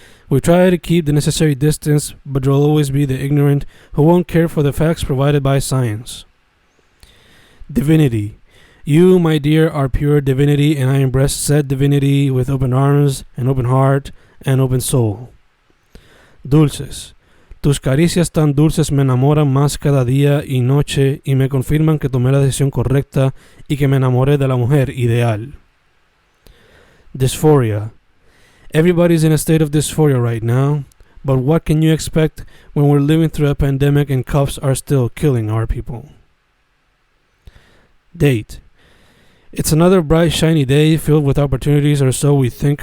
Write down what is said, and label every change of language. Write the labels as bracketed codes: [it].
[en] We try to keep the necessary distance, but there will always be the ignorant who won't care for the facts provided by science. Divinity. You, my dear, are pure divinity, and I embrace said divinity with open arms, and open heart, and open soul. [es] Dulces. Tus caricias tan dulces me enamoran más cada día y noche y me confirman que tomé la decisión correcta y que me enamoré de la mujer ideal. [en] Dysphoria. Everybody's in a state of dysphoria right now, but what can you expect when we're living through a pandemic and cuffs are still killing our people? Date. It's another bright, shiny day filled with opportunities, or so we think.